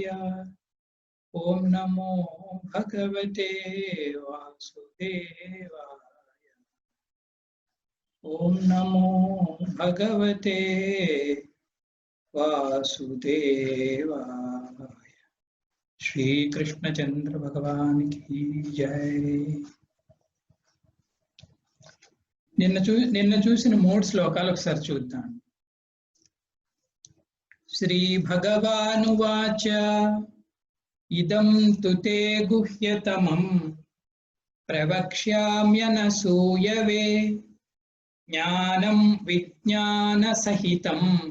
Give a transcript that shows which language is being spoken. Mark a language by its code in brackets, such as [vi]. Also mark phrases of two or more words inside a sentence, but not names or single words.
[sa] ॐ नमो भगवते वासुदेवाय। ॐ नमो भगवते वासुदेवाय। [hi] श्री कृष्णचंद्र भगवान की जय। [te] నిన్న చూసిన 3 శ్లోకాలు ఒకసారి చూద్దాం. [sa] శ్రీ భగవానువాచ ఇదం తు తే గుహ్యతమం ప్రవక్ష్యామ్యనసూయవే జ్ఞానం విజ్ఞాన సహితం